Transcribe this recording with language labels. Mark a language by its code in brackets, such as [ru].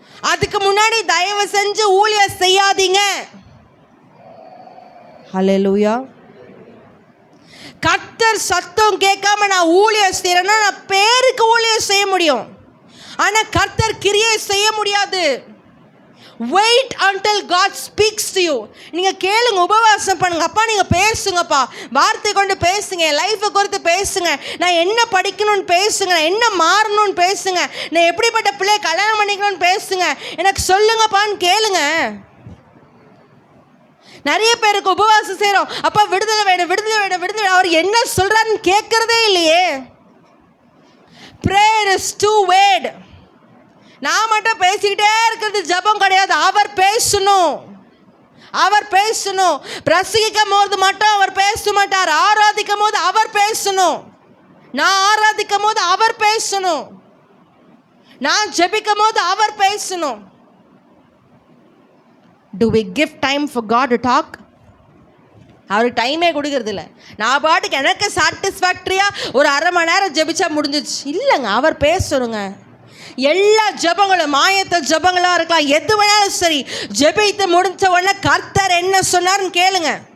[ta] அதுக்கு முன்னாடி தயவு செஞ்சு ஊழியம் செய்யாதீங்க. ஹல்லேலூயா. கர்த்தர் சத்தம் கேட்காம நான் ஊழியம் செய்யறேன்னா நான் பேருக்கு ஊழியம் செய்ய முடியும், ஆனா கர்த்தர் கிரியை செய்ய முடியாது. [en] Wait until God speaks to you. [ta] நீங்கள் கேளுங்க, உபவாசம் பண்ணுங்க. அப்பா நீங்கள் பேசுங்கப்பா, வார்த்தை கொண்டு பேசுங்க, என் லைஃப்பை குறித்து பேசுங்க, நான் என்ன படிக்கணும்னு பேசுங்க, நான் என்ன மாறணும்னு பேசுங்க, நான் எப்படிப்பட்ட பிள்ளையை கல்யாணம் பண்ணிக்கணும்னு பேசுங்க, எனக்கு சொல்லுங்கப்பான்னு கேளுங்க. நிறைய பேருக்கு உபவாசம் செய்கிறோம், அப்பா விடுதலை வேணும் விடுதலை வேணும் விடுதலை வேணும், அவர் என்ன சொல்கிறாருன்னு கேட்குறதே இல்லையே. [en] Prayer is two-wayed. [ta] நான் மட்டும் பேசிக்கிட்டே இருக்கிறது ஜெபம் கிடையாது. அவர் பேசணும், அவர் பேசணும். பிரசங்கிக்கும் போது மட்டும் அவர் பேச மாட்டார். ஆராதிக்கும் போது அவர் பேசணும். நான் ஆராதிக்கும் போது அவர் பேசணும். நான் ஜெபிக்கும் போது அவர் பேசணும். [en] Do we give time for God to talk? [ta] அவருக்கு டைமே கொடுக்கறது இல்லை. நான் பாட்டுக்கு எனக்கு சாட்டிஸ்ஃபேக்டரியாக ஒரு அரை மணி நேரம் ஜெபிச்சா முடிஞ்சிச்சு இல்லைங்க. அவர் பேசணுங்க. எல்லா ஜெபங்களும் மாயத்த ஜெபங்களாக இருக்கலாம், எது வேணாலும் சரி, ஜெபித்து முடிஞ்ச உடனே கர்த்தர் என்ன சொன்னார்னு கேளுங்க.